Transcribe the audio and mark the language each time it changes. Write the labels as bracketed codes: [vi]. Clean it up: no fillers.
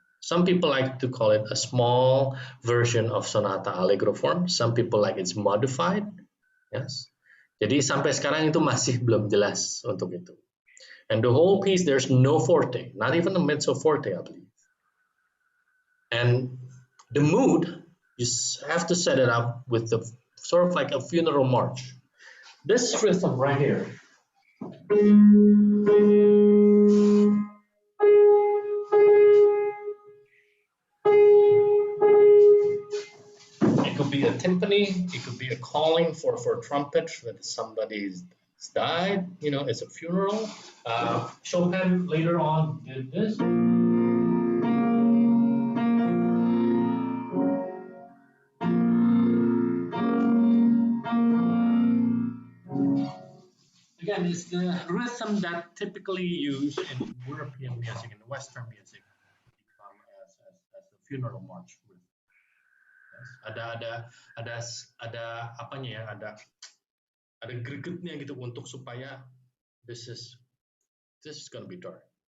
[en] Some people like to call it a small version of sonata allegro form. Some people like it's modified. Yes. [id] Jadi sampai sekarang itu masih belum jelas untuk itu. [en] And the whole piece, there's no forte, not even a mezzo forte, I believe. And the mood, you have to set it up with the sort of like a funeral march. This rhythm right here. It could be a timpani, it could be a calling for trumpet when somebody's died, it's a funeral. Chopin later on did this. Again, it's the rhythm that typically used in European music and Western music become as the funeral march rhythm. Yes. [id] Ada apanya ya, ada gregetnya gitu untuk supaya [en] this is gonna be dark.